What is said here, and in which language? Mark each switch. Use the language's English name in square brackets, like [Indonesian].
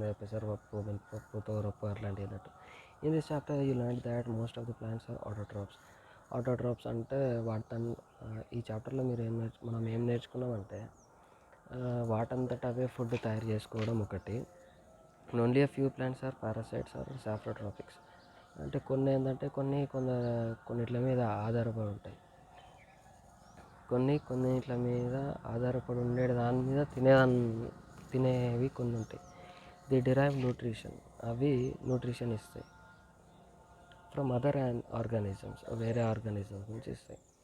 [Telugu] పెసరపప్పు, మినపప్పు, తోరపప్పు అట్లాంటివి అన్నట్టు. [English] In this chapter you learn that most of the plants are autotrophs. [Telugu] Autotrophs అంటే ఈ చాప్టర్లో మనం ఏం నేర్చుకున్నామంటే వాటంతట అవే ఫుడ్ తయారు చేసుకోవడం ఒకటి. [English] Only a few plants are parasites or saprotropics. [Telugu] అంటే కొన్ని ఏంటంటే కొన్నిట్ల మీద ఆధారపడి ఉంటాయి, కొన్నిట్ల మీద ఆధారపడి ఉండే దాని మీద తినేవి కొన్ని ఉంటాయి. [English] the derive nutrition, [Telugu] అవి న్యూట్రిషన్ ఇస్తాయి [English] from other organisms, [Telugu] వేరే ఆర్గానిజమ్స్ నుంచి ఇస్తాయి.